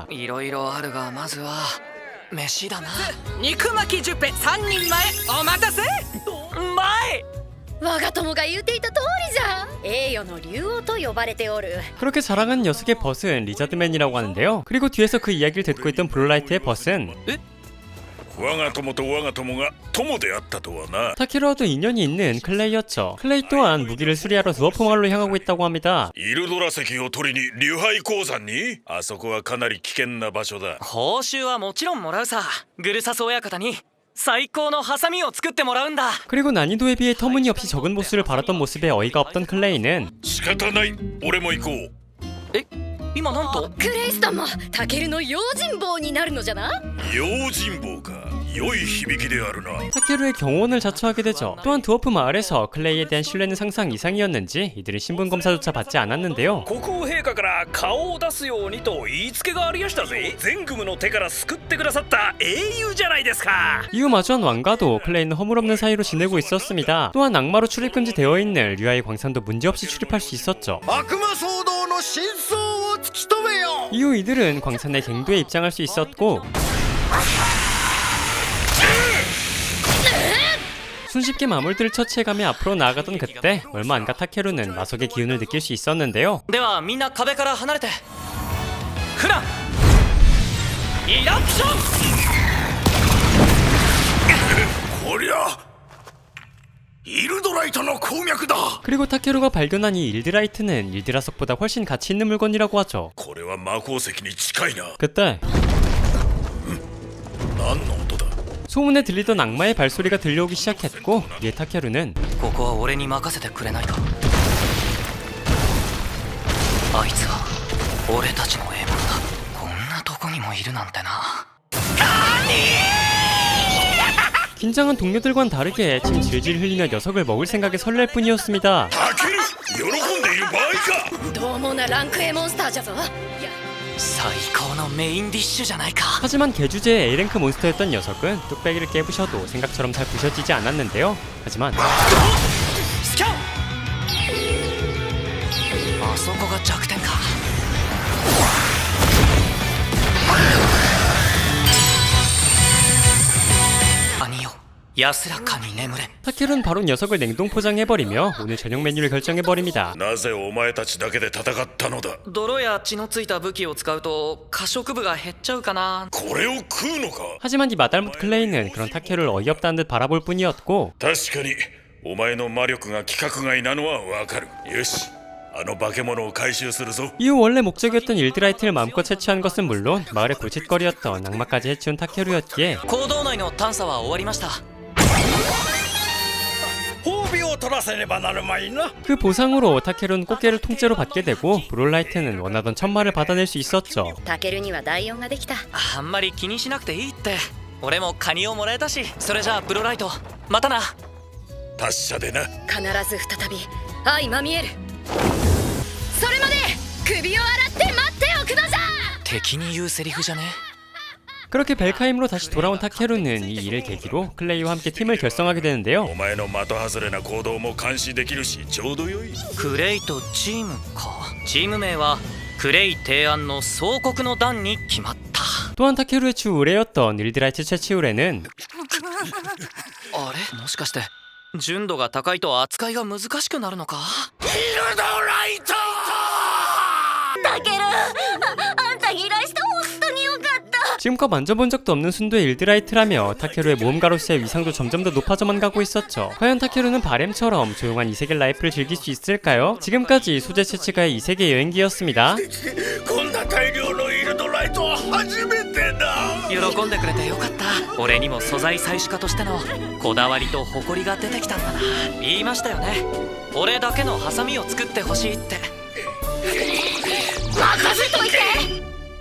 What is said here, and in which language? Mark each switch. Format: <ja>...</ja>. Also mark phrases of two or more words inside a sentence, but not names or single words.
<ja>いろいろあるがまずは飯だな。肉巻きジュペ3人前お待たせ。前我が友が言うていた通りじゃ。栄誉の竜王と呼ばれておる。</ja> <ko>그렇게 자랑한 녀석의 벗은 리자드맨이라고 하는데요. 그리고 뒤에서 그 이야기를 듣고 있던 브롤라이트의 벗은</ko> <ja>我が友と我が友が友であったとはな。</ja> <ko>타케루와도 인연이 있는 클레이였죠. 클레이 또한 무기를 수리하러 드워프 마을로 향하고 있다고 합니다.</ko> <ja>イルドラ石を取りに竜杯鉱山に？あそこはかなり危険な場所だ。報酬はもちろんもらうさ。グルサス親方に最高のハサミを作ってもらうんだ。</ja> <ko>그리고 난이도에 비해 터무니없이 적은 보스를 바랐던 모습에 어이가 없던 클레이는</ko> <ja>仕方ない。俺も行こう。今なんとクレイストンもタケルの用心棒になるのじゃな。用心棒か。良い響きであるな。</ja> <ko>타케루의 경호원을 자처하게 되죠. 또한 드워프 마을에서 클레이에 대한 신뢰는 상상 이상이었는지 이들은 신분 검사조차 받지 않았는데요.</ko> <ja>国王陛下から顔を出すようにと言いつけがありやしたぜ。全組の手から救ってくださった英雄じゃないですか。</ja> <ko>이후 마주한 왕과도 클레이는 허물없는 사이로 지내고 있었습니다. 또한 악마로 출입 금지되어 있는 류아의 광산도 문제없이 출입할 수 있었죠. 이후 이들은 광산의 갱도에 입장할 수 있었고 손쉽게 마물들을 처치해가며 앞으로 나아가던 그때 얼마 안 가 타케루는 마석의 기운을 느낄 수 있었는데요.</ko> <ja>ではみんな壁から離れて。フランイラクション。こりゃイルドライトの鉱脈だ。</ja> <ko>그리고 타케루가 발견한 이 일드라이트는 일드라석보다 훨씬 가치 있는 물건이라고 하죠.</ko> <ja>これは魔鉱石に近いな。</ja> <ko>그때</ko> <ja>何の音だ？</ja> <ko>소문에 들리던 악마의 발소리가 들려오기 시작했고 이에 타케루는</ko> <ja>ここは俺に任せてくれないか。あいつは俺たちの獲物だ。こんなとこにもいるなんてな。</ja> <ko>긴장한 동료들과는 다르게 침 질질 흘리며 녀석을 먹을 생각에 설렐 뿐이었습니다.</ko> <ja>タケル、喜んでいる場合か。どう猛なランク A モンスターじゃぞ。最高のメインディッシュじゃないか。</ja> <ko>하지만 개주제의 A랭크 몬스터였던 녀석은 뚝배기를 깨부셔도 생각처럼 잘 부셔지지 않았는데요. 하지만</ko> <ja>スキャン。あそこが弱点か。兄よ、安らかに眠れ。</ja> <ko>타케루는 바로 녀석을 냉동 포장해버리며 오늘 저녁 메뉴를 결정해버립니다.</ko> <ja>なぜお前たちだけで戦ったのだ。泥や血のついた武器を使うと可食部が減っちゃうかな。これを食うのか。</ja> <ko>하지만 이 마달못 클레이는 그런 타케루를 어이없다는 듯 바라볼 뿐이었고</ko> <ja>確かにお前の魔力が規格外なのはわかる。よし、あの化け物を回収するぞ。</ja> <ko>이후 원래 목적이었던 일드라이트를 마음껏 채취한 것은 물론 마을의 골칫거리였던 악마까지 해치운 타케루였기에</ko> <ja>坑道内の探査は終わりました。褒美を取らせねばなるまいな。</ja> <ko>그 보상으로 타케루는 꽃게를 통째로 받게 되고 브롤라이트는 원하던 천마를 받아낼 수 있었죠.</ko> <ja>タケルには第4ができた。あんまり気にしなくていいって。俺もカニをもらえたし。それじゃあブロライト、またな。達者でな。必ず再び相まみえる。それまで首を洗って待っておくのじゃ。敵に言うセリフじゃね？</ja> <ko>그렇게 벨카임으로 다시 돌아온 타케루는 이 일을 계기로 클레이와 함께 팀을 결성하게 되는데요.</ko> <ja>お前の的外れな行動も監視できるしちょうどよい。クレイとチームか。チーム名はクレイ提案の総国の団に決まった。</ja> <ko>또한 타케루의 주 의뢰였던 일드라이트 최치우레는</ko> <ja>あれ、もしかして純度が高いと扱いが難しくなるのか？タケル、あんた依頼して本当によかった。</ja> <ko>지금껏 만져본 적도 없는 순도의 일드라이트라며 타케루의 모험가로서의 위상도 점점 더 높아져만 가고 있었죠. 과연 타케루는 바램처럼 조용한 이세계 라이프를 즐길 수 있을까요? 지금까지 소재 채치가의 이세계 여행기였습니다.</ko> <ja>こんな大量のイルドライトは初めてだ。喜んでくれてよかった。俺にも素材採取家としてのこだわりと誇りが出てきたんだな。言いましたよね、俺だけのハサミを作ってほしいって。任せといて。</ja>